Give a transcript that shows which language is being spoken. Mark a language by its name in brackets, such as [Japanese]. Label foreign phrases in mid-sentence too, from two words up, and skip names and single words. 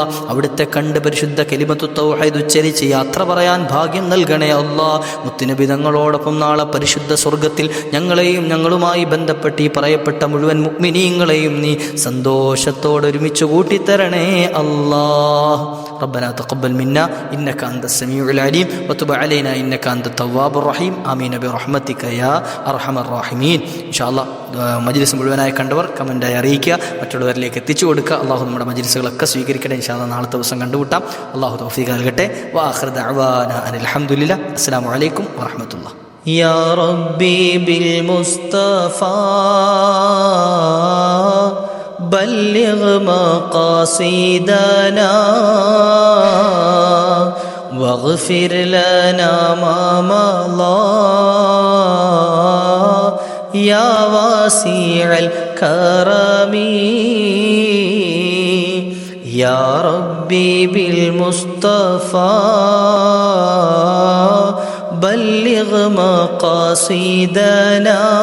[Malayalam] അവിടുത്തെ കണ്ട് പരിശുദ്ധ കലിമത്തു തൗഹീദ് ഉച്ചരിച്ച് യാത്ര പറയാൻ ഭാഗ്യം നൽകണേ അല്ലാ. മുത്തുനബി തങ്ങളോടൊപ്പം നാളെ പരിശുദ്ധ സ്വർഗത്തിൽ ഞങ്ങളെയും ഞങ്ങളുമായി ബന്ധപ്പെട്ട് ഈ പറയപ്പെട്ട മുഴുവൻ മുഅ്മിനീങ്ങളെയും നീ സന്തോഷത്തോടെ ഒരുമിച്ച് കൂട്ടിത്തരണേ അല്ലാ. [Arabic] ربنا تقبل منا إنك أنت السميع العليم وتب علينا إنك أنت التواب الرحيم آمين برحمتك يا أرحم الراحمين. إن شاء الله [Malayalam] മജ്ലിസ് മുഴുവനായി കണ്ടവർ കമൻ്റായി അറിയിക്കുക, മറ്റുള്ളവരിലേക്ക് എത്തിച്ചു കൊടുക്കുക. അള്ളാഹു നമ്മുടെ മജ്ലിസുകളൊക്കെ സ്വീകരിക്കട്ടെ. [Arabic] إن شاء الله [Malayalam] നാളത്തെ ദിവസം കണ്ടുമുട്ടാം. അള്ളാഹു തൗഫീഖ് നൽകട്ടെ. [Arabic] وآخر دعوانا أن الحمد لله. السلام عليكم ورحمة الله. يا ربي بالمصطفى بلغ مقاصدنا واغفر لنا ما مضى يا واسع الكرم يا ربي بالمصطفى بلغ مقاصدنا